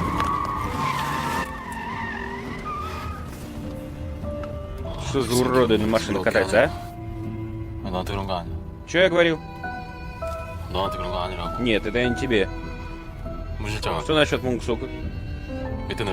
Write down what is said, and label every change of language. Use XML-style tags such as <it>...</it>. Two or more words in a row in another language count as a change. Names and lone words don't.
<ru>Что за уроды на машинах катаются, а?</ru> <ko>너한테 그런 거 아니야.</ko> <ru>Че я говорил?</ru> <ko>너한테 그런 거 아니라고.</ko> <ru>Нет, это я не тебе.</ru> <ko>문 실장,</ko> <ru>Что насчет Мунгсука?</ru> <ko>밑에 내려와 봤어?</ko>